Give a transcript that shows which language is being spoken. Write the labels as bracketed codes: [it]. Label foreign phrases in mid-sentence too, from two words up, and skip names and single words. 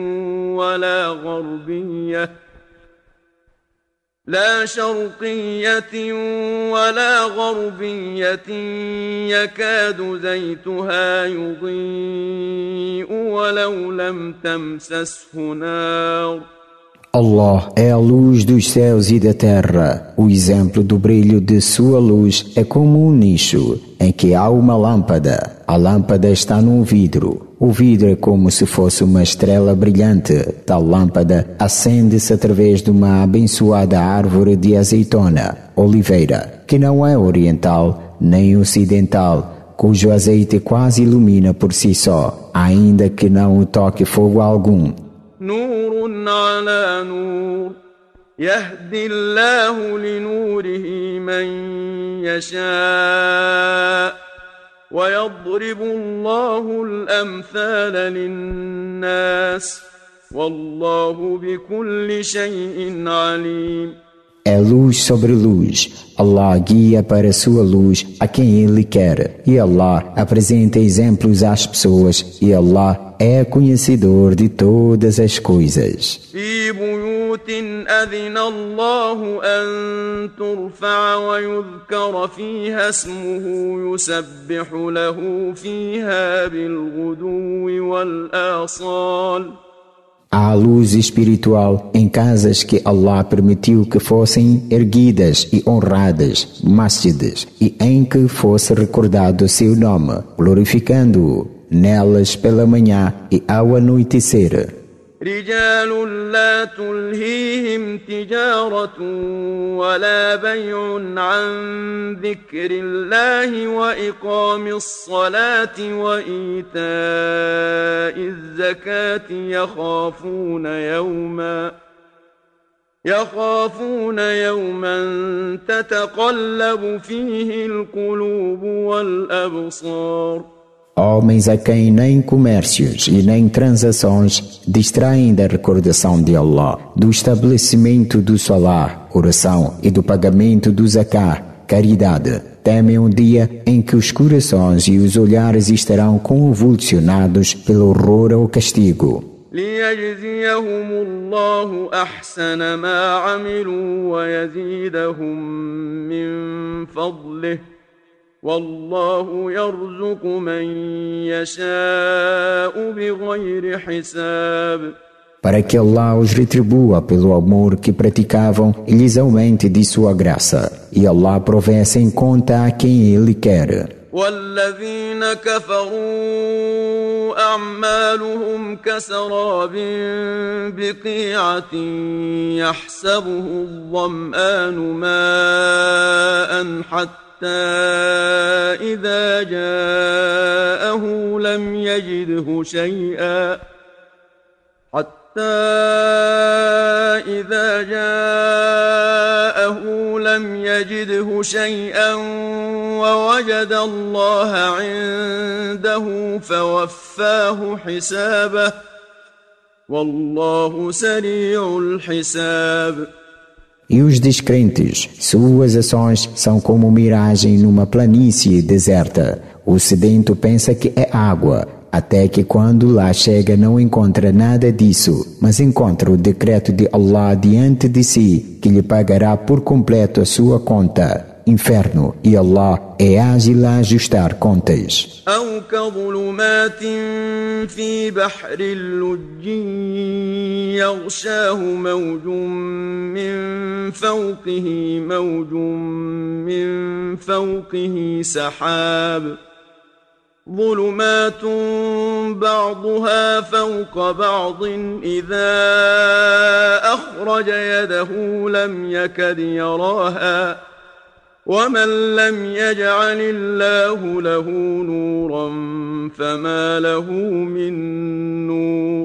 [ar] ولا غربية يكاد زيتها يضيء ولو لم تمسسه نار. [pt] Allah é a luz dos céus e da terra. O exemplo do brilho de sua luz é como um nicho em que há uma lâmpada. A lâmpada está num vidro. O vidro é como se fosse uma estrela brilhante. Tal lâmpada acende-se através de uma abençoada árvore de azeitona, oliveira, que não é oriental nem ocidental, cujo azeite quase ilumina por si só, ainda que não o toque fogo algum. [ar] نور على نور يهدي الله لنوره من يشاء ويضرب الله الأمثال للناس والله بكل شيء عليم. [pt] É luz sobre luz. Allah guia para sua luz a quem Ele quer. E Allah apresenta exemplos às pessoas. E Allah é conhecedor de todas as coisas. [ar] في بيوت أذن الله أن ترفع ويذكر فيها اسمه يسبح له فيها بالغدو والآصال. [pt] Há luz espiritual em casas que Allah permitiu que fossem erguidas e honradas, masjids, e em que fosse recordado seu nome, glorificando-o nelas pela manhã e ao anoitecer. [ar] رجال لا تلهيهم تجارة ولا بيع عن ذكر الله وإقام الصلاة وإيتاء الزكاة يخافون يوما تتقلب فيه القلوب والأبصار. [pt] Homens a quem nem comércios e nem transações distraem da recordação de Allah, do estabelecimento do salah, oração, e do pagamento do zakah, caridade. Temem um dia em que os corações e os olhares estarão convulsionados pelo horror ou castigo. [ar] ليجزيهم الله أحسن ما عملوا ويزيدهم من فضله والله يرزق من يشاء بغير حساب. [pt] Para que Allah os retribua pelo amor que praticavam e lhes aumente de sua graça. E Allah provê sem conta a quem Ele quer. [ar] والذين كفروا أعمالهم كسراب بقيعة يحسبه الظمآن ماء حتى إذا جاءه لم يجده شيئا ووجد الله عنده فوفاه حسابه والله سريع الحساب. [pt] E os descrentes, suas ações são como miragem numa planície deserta. O sedento pensa que é água, até que quando lá chega não encontra nada disso, mas encontra o decreto de Allah diante de si, que lhe pagará por completo a sua conta. Inferno, e Allah é ágil a ajustar contas. [ar] أو كظلمات في بحر اللج يغشاه موج من فوقه سحاب ظلمات بعضها فوق بعض إذا أخرج يده لم يكد يراها ومن لم يجعل الله له نورا فما له من نور.